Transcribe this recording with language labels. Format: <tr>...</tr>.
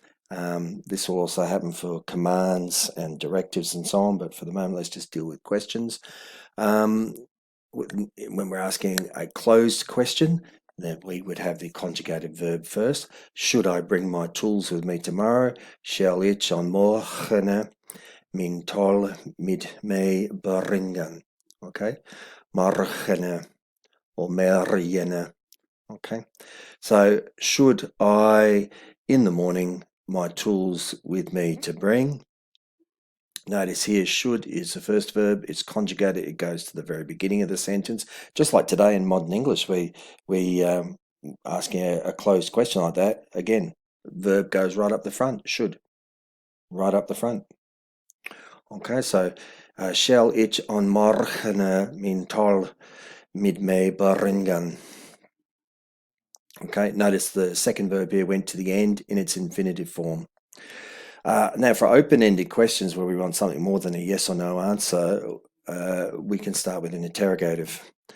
<en>This will also happen for commands and directives and so on, but for the moment, let's just deal with questions. When we're asking a closed question, then we would have the conjugated verb first. Should I bring my tools with me tomorrow?</en> <ang>Shall ich on morgen min tol mit me bringen?</ang> <en>Okay, morgen or mergen. Okay, so should I in the morning my tools with me to bring? Notice here, should is the first verb. It's conjugated. It goes to the very beginning of the sentence. Just like today in modern English, we asking a closed question like that. Again, verb goes right up the front. Should, right up the front. Okay, so</en> <ang>shall ich on morgen min tal mit me bringen?</ang> <en>Okay, notice the second verb here went to the end in its infinitive form. Now, for open-ended questions where we want something more than a yes or no answer, we can start with an interrogative.</en>